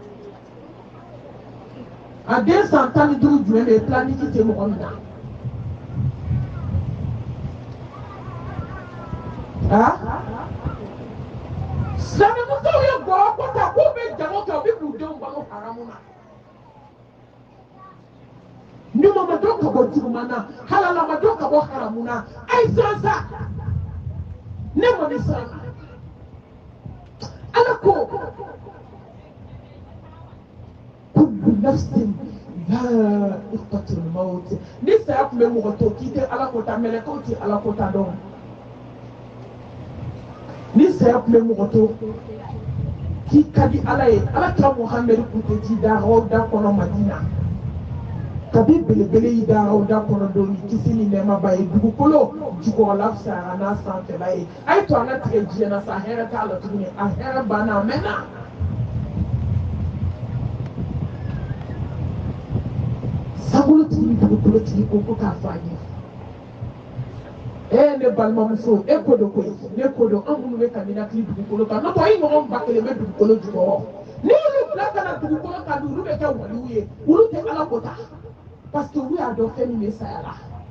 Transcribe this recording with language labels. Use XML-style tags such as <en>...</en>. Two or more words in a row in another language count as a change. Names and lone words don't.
<bm>a den san 15 jumɛn bɛ planiki tɛ mɔgɔ min na silamɛmusow ye gɔyɔ ko ta k'u bɛ jago kɛ u bɛ k'u denw balo haramu na ɲuman ma dɔn ka bɔ juguman na halala ma dɔn ka bɔ haramu na a ye siran sa ne mɔni siran na ala ko</bm> <ar>كل نفس ذائقة الموت</ar> <bm>ni saya tun bɛ mɔgɔ to k'i tɛ ala ko ta mɛlɛkɛw tɛ ala ko ta dɔn ni saya tun bɛ mɔgɔ to k'i ka di ala ye ala kira muhammed kun tɛ ji da aw da kɔnɔ madina kabi belebele yi da aw da kɔnɔ don kisi ni nɛɛma ba ye dugukolo jukɔrɔla fisayara n'a sanfɛla ye a ye to an ka tigɛ diɲɛ na sa hɛrɛ t'a la tuguni a hɛrɛ banna a mɛnna sabolotigi ni dugukolotigi ko k'a fɔ a ɲɛ ne balimamuso e ko dɔ koyi ne ko dɔ an minnu bɛ ka ninakili dugukolo kan n'o tɛ i ɲɔgɔn ba kelen bɛ dugukolo jukɔrɔ ni olu bila ka na dugukolo kan olu bɛ kɛ waliw ye olu tɛ ala ko ta</bm> <fr>parce que</fr> <bm>olu y'a dɔn fɛn min bɛ saya la</bm>